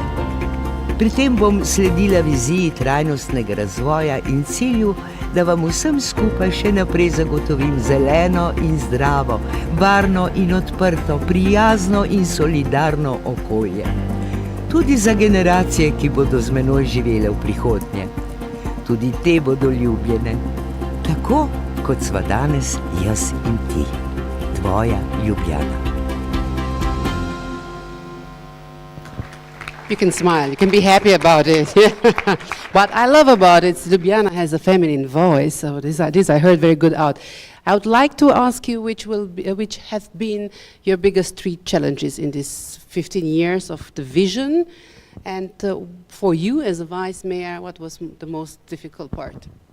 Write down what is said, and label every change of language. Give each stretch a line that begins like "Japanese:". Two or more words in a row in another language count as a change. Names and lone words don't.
Slovenian: Pri tem bom sledila viziji trajnostnega razvoja in cilju, da vam vsem skupaj še naprej zagotovim zeleno in zdravo, varno in odprto, prijazno in solidarno okolje. Tudi za generacije, ki bodo z menoj živele v prihodnje. Tudi te bodo ljubljene, tako kot sva danes jaz in ti. Tvoja Ljubljana.
English: You can smile, you can be happy about it. What I love about it, Ljubljana has a feminine voice, so this I heard very good out. I would like to ask you which have been your biggest 3 challenges in this 15 years of the vision, and for you as a vice mayor, what was the most difficult part?